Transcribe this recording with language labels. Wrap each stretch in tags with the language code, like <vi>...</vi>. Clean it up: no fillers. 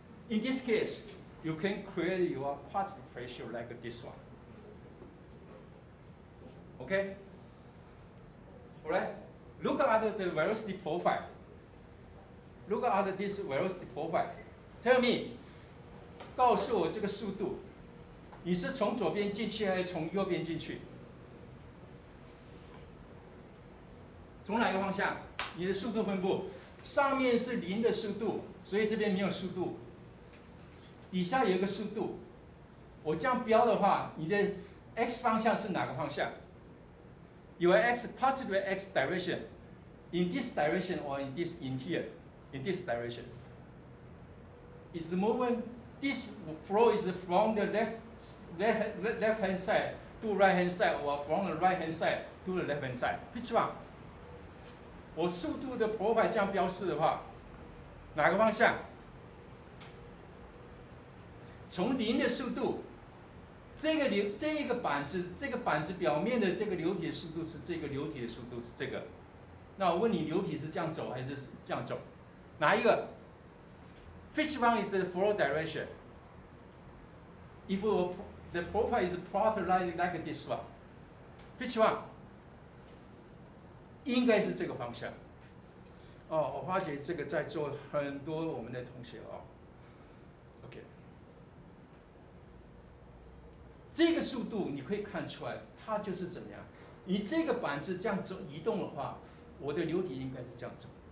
<en>In this case, you can create your positive ratio like this one. Okay? All right? Look at the velocity profile. Look at this velocity profile. Tell me,</en> <zh>告诉我这个速度，你是从左边进去还是从右边进去？从哪个方向？你的速度分布，上面是0的速度，所以这边没有速度。底下有一个速度，我这样标的话，你的 x 方向是哪个方向？</zh> <en>Your x positive x direction, in this direction or in here, in this direction. Is the movement, this flow is from the left hand side to right hand side, or from the right hand side to the left hand side. Which one?</en> <zh>我速度的 profile 这样标示的话，哪个方向？从0的速度，这个板子表面的这个流体的速度是这个流体的速度是这个。那我问你，流体是这样走还是这样走？哪一个</zh> <en>？Which one is the flow direction? If the profile is plotted like this one, which one?</en> <zh>应该是这个方向。哦，我发觉这个在座很多我们的同学哦。 OK， 这个速度你可以看出来，它就是怎么样？你这个板子这样走移动的话，我的流体应该是这样走。</zh>